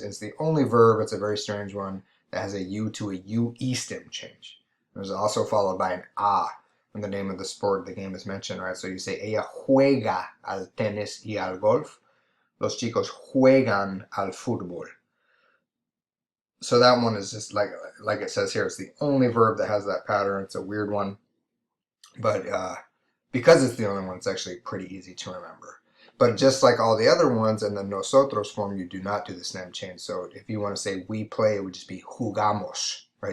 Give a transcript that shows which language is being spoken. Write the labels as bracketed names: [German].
[English] It's the only verb, it's a very strange one, that has a U to a UE stem change. There's also followed by an A when the name of the sport, the game is mentioned, right? So you say, [Spanish] ella juega al tenis y al golf. Los chicos juegan al fútbol. [English] So that one is just like it says here, it's the only verb that has that pattern. It's a weird one, but because it's the only one, it's actually pretty easy to remember. But just like all the other ones in the nosotros form, you do not do the stem change. So if you want to say we play, it would just be jugamos, right?